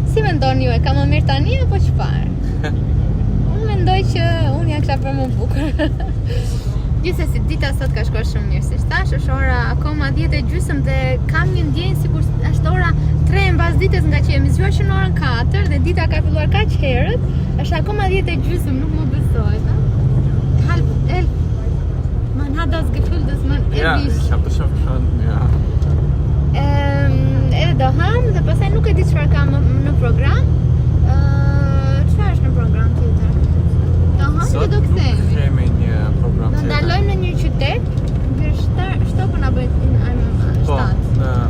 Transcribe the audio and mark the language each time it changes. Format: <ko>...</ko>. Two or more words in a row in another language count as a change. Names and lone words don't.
<sq>Si mendoni ju, e ka më mirë tani apo çfarë? Unë mendoj që unë ja kisha bërë më bukur. Gjithsesi, dita sot ka shkuar shumë mirë, si thash, është ora akoma 10:30 dhe kam një ndjenjë sikur është ora 3 mbas ditës nga që jemi zgjuar në orën 4 dhe dita ka filluar kaq herët, është akoma 10:30, nuk më besohet, ha?</sq> <de>Man hat das Gefühl, dass man Ja, ich habe das schon verstanden, ja.</de> <sq>Edhe do ham dhe pastaj nuk e di çfarë kam në program. Çfarë është në program tjetër? Do ham dhe do kthehemi. Sot nuk kemi një program Do ndalojmë në një qytet, shtopën a bëjnë shtatë.</sq>